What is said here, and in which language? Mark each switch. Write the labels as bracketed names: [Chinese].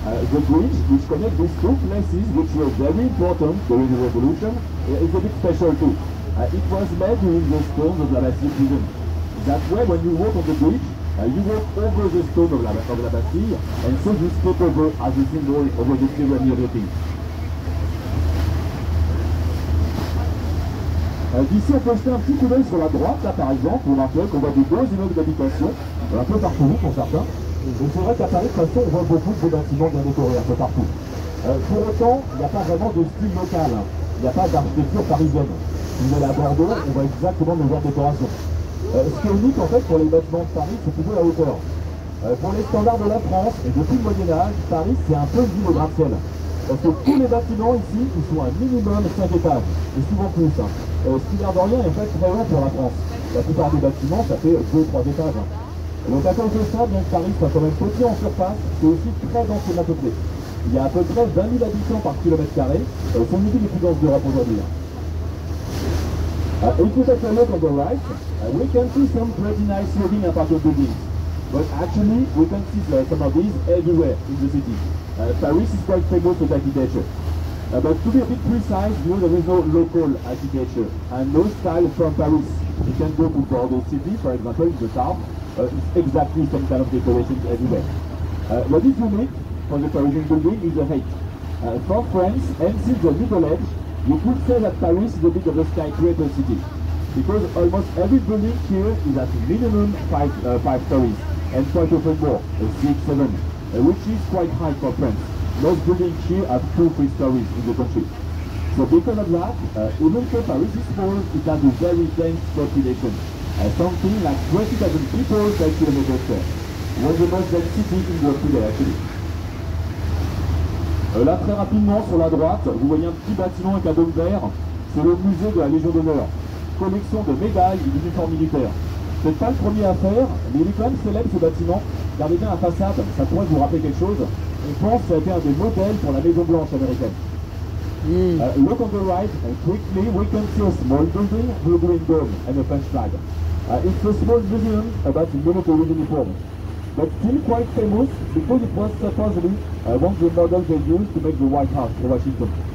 [English] The bridge, which connects these two places, which were very important during the Revolution, is a bit special too. It was made using the stones of La Bastille prison. That way, when you walk on the bridge, you walk over the stone of La Bastille, and so you step over as a symbol over the tyranny of the king. [French] D'ici, on peut jeter un petit coup d'œil sur la droite, là par exemple, vous remarquerez qu'on voit des beaux immeubles d'habitation, un peu partout pour certains. Et c'est vrai qu'à Paris, de toute façon, on voit beaucoup de bâtiments bien décorés un peu partout. Pour autant, il n'y a pas vraiment de style local, hein. Il n'y a pas d'architecture parisienne. Si vous allez à Bordeaux, on voit exactement le genre de décoration. Ce qui est unique en fait pour les bâtiments de Paris, c'est plutôt la hauteur. Pour les standards de la France, et depuis le Moyen-Âge, Paris c'est un peu une ville au gratte-ciel. Parce que tous les bâtiments ici, ils sont à minimum 5 étages, et souvent plus. Hein. Ce qui l'air de rien est en fait très long pour la France. La plupart des bâtiments, ça fait 2-3 étages. Hein. Donc à cause de ça, bien que Paris soit quand même petit en surface, c'est aussi très densément peuplé. Il y a à peu près 20 000 habitants par kilomètre carré. C'est une ville les plus denses d'Europe aujourd'hui. [English] If you take a look on the right, we can see some pretty nice looking apartment buildings. But actually, we can see some of these everywhere in the city. Paris is quite famous with architecture. But to be a bit precise, you know, there is no local architecture and no style from Paris. You can go to Bordeaux City, for example, in the south. It's exactly some kind of decorations everywhere. What is unique for the Parisian building is the height. For France, and since the Middle Age, you could say that Paris is a bit of a skyscraper city. Because almost every building here is at minimum 5 stories, and quite often more, 6, 7, which is quite high for France. Most buildings here have 2-3 stories in the country. So because of that, even though Paris is small, it has a very dense population. Something like 20,000 people per kilometer square. One of the most dense cities in Europe today, actually. [French] Là, très rapidement, sur la droite, vous voyez un petit bâtiment avec un dôme vert. C'est le musée de la Légion d'honneur. Collection de médailles et d'uniformes militaires. C'est pas le premier à faire, mais il est quand même célèbre ce bâtiment. Regardez bien la façade, ça pourrait vous rappeler quelque chose. On pense que ça a été un des modèles pour la Maison Blanche américaine. [English] Look on the right, and quickly we can see a small building, blue green dome, and a French flag. It's a small museum about the military uniform, but still quite famous because it was supposedly one of the models they used to make the White House in Washington.